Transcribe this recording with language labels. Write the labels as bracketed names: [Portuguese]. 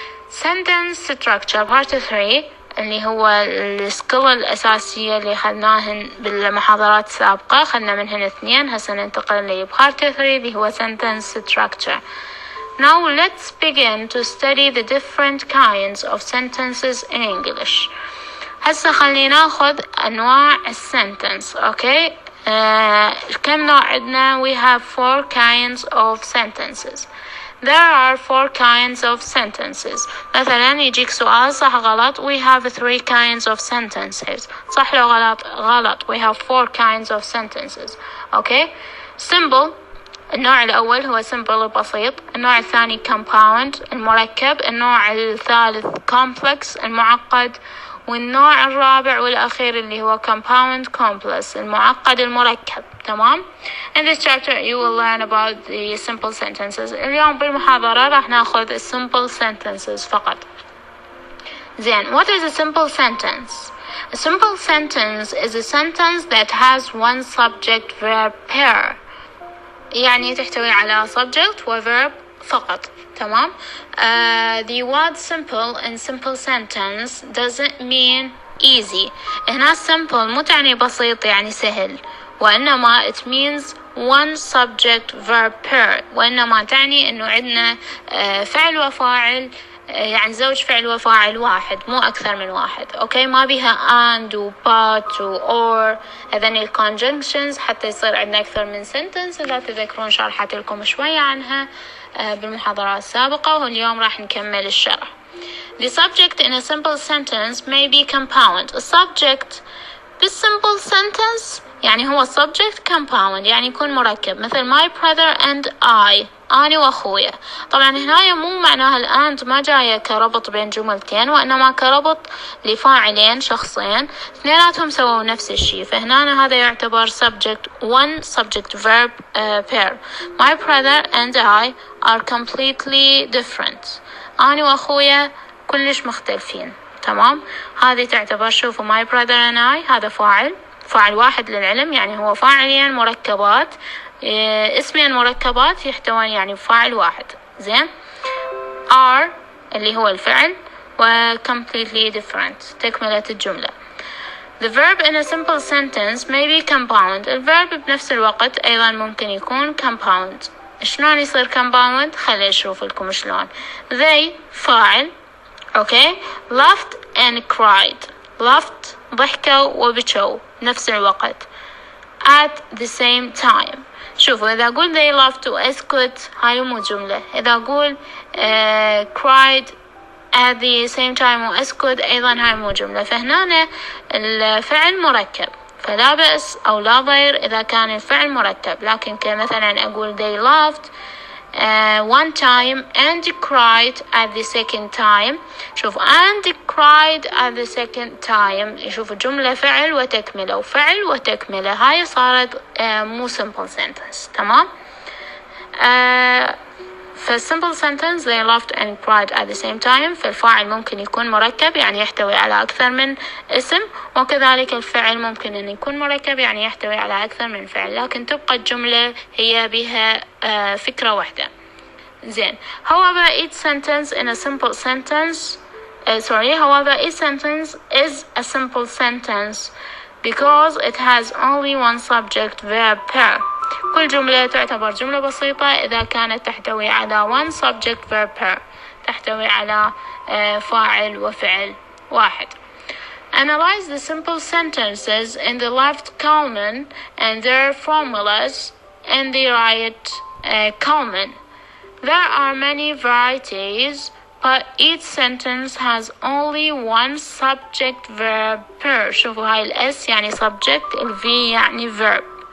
[Arabic] sentence structure part 3 اللي هو السكيل الأساسية اللي خدناهن بالمحاضرات السابقة، خدنا منهن 2. هسه ننتقل إلى part 3 اللي هو sentence structure. [English] Now let's begin to study the different kinds of sentences in English. [Arabic] هسه خلينا ناخذ أنواع السنتنس. Okay. كم نوع عندنا؟ [English] We have 4 kinds of sentences. There are 4 kinds of sentences. [Arabic] مثلا يجيك سؤال صح غلط، [English] we have 3 kinds of sentences. [Arabic] صح لو غلط غلط، [English] we have 4 kinds of sentences. Okay. [Arabic] Simple، النوع الأول هو simple بسيط. النوع الثاني compound المركب. النوع الثالث complex المعقد. والنوع الرابع والأخير اللي هو compound complex المعقد المركب. تمام. [English] In this chapter you will learn about the simple sentences. [Arabic] اليوم بالمحاضرة راح ناخذ simple sentences فقط. زين. [English] What is a simple sentence? A simple sentence is a sentence that has one subject verb pair. [Arabic] يعني تحتوي على subject و verb فقط. تمام. [English] The word simple in simple sentence doesn't mean easy. [Arabic] هنا simple مو تعني بسيط يعني سهل، وإنما [English] it means one subject verb pair، [Arabic] وإنما تعني إنه عندنا فعل وفاعل، يعني زوج فعل وفاعل واحد مو أكثر من واحد. أوكي. ما بيها and و but و or هذين الconjunctions حتى يصير عندنا أكثر من sentence. إذا تذكرون شرحت لكم شوية عنها بالمحاضرات السابقة، واليوم راح نكمل الشرح. [English] The subject in a simple sentence may be compound. The subject بالsimple sentence يعني هو subject compound [Arabic] يعني يكون مركب، مثل [English] my brother and I، أنا وأخويا. [Arabic] طبعا هنا مو معناها الأند ما جاية كربط بين جملتين، وإنما كربط لفاعلين شخصين اثنيناتهم سووا نفس الشيء، فهنا هذا يعتبر subject one subject verb pair. [English] My brother and I are completely different. [Arabic] أنا وأخويا كلش مختلفين. تمام. هذه تعتبر شوفوا [English] my brother and I [Arabic] هذا فاعل واحد للعلم يعني هو فاعلين مركبات اسمين مركبات يحتوون يعني فاعل واحد. زين. are اللي هو الفعل و completely different تكملة الجملة. [English] The verb in a simple sentence may be compound. [Arabic] الverb بنفس الوقت أيضا ممكن يكون compound. شلون يصير compound؟ خلي أشوف لكم شلون. [English] They فاعل okay laughed and cried. laughed [Arabic] ضحكوا وبكوا نفس الوقت [English] at the same time. [Arabic] شوفوا إذا أقول [English] they laughed [Arabic] وأسكت هاي مو جملة. إذا أقول [English] cried at the same time [Arabic] وأسكت أيضا هاي مو جملة. فهنا الفعل مركب فلا بأس أو لا ضير إذا كان الفعل مركب. لكن كمثلا أقول [English] they laughed one time and cried at the second time. [Arabic] شوف and cried at the second time شوف جملة فعل وتكملة وفعل وتكملة هاي صارت مو simple sentence. تمام. فالsimple sentence [English] they laughed and cried at the same time [Arabic] فالفاعل ممكن يكون مركب يعني يحتوي على أكثر من اسم وكذلك الفعل ممكن أن يكون مركب يعني يحتوي على أكثر من فعل لكن تبقى الجملة هي بها فكرة واحدة. زين. [English] however each sentence in a simple sentence however each sentence is a simple sentence because it has only one subject verb pair. [Arabic] كل جملة تعتبر جملة بسيطة إذا كانت تحتوي على one subject verb pair تحتوي على فاعل وفعل واحد. [English] Analyze the simple sentences in the left column and their formulas in the right column. There are many varieties but each sentence has only one subject verb pair. [Arabic] شوفوا هاي الS يعني subject الV يعني verb.